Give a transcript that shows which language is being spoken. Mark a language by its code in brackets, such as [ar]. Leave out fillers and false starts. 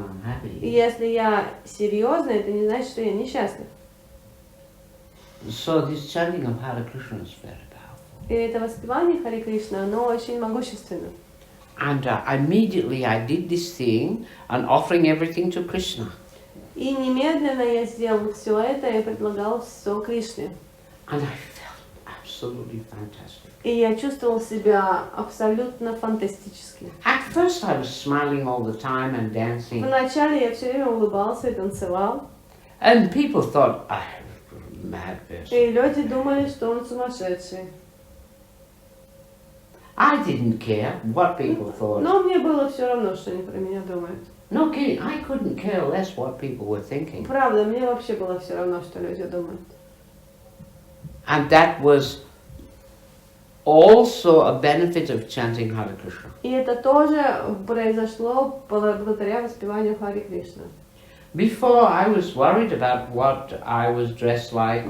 [ru] И [en] unhappy. [ru] если я серьезный, это не значит, что я несчастлив. [en] So this chanting of Hare Krishna is very powerful. [ru] И это воспевание Хари Кришны, оно очень могущественно. [en] And immediately I did this thing and offering everything to Krishna. [ru] И немедленно я сделал все это и предлагал все Кришне. [en] And I felt I'm absolutely fantastic. [ru] И я чувствовал себя абсолютно фантастически. [en] At first I was smiling all the time and dancing. [ru] Вначале я все время улыбался и танцевал. [en] And people thought, I was a mad person. [ru] И люди думали, что он сумасшедший. [en] I didn't care what people thought. [ru] Но мне было все равно, что они про меня думают. [en] No kidding, I couldn't care less what people were thinking. [ru] Правда, мне вообще было все равно, что люди думают. [en] And that was also a benefit of chanting Hare Krishna. [ru] И это тоже произошло благодаря воспеванию Харе Кришна. [en] Before I was worried about what I was dressed like.